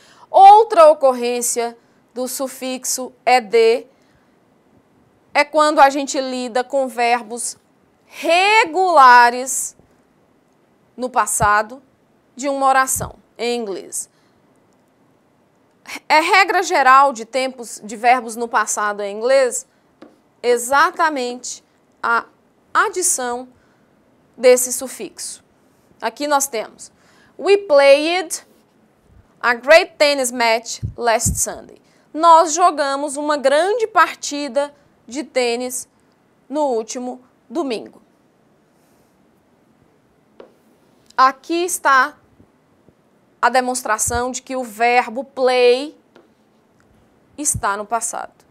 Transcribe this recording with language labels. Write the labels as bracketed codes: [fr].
[pt] Outra ocorrência do sufixo ed é quando a gente lida com verbos regulares no passado de uma oração, em inglês. É regra geral de tempos de verbos no passado em inglês exatamente a adição desse sufixo. Aqui nós temos [en] we played a great tennis match last Sunday. [pt] Nós jogamos uma grande partida de tênis no último domingo. Aqui está a demonstração de que o verbo play está no passado.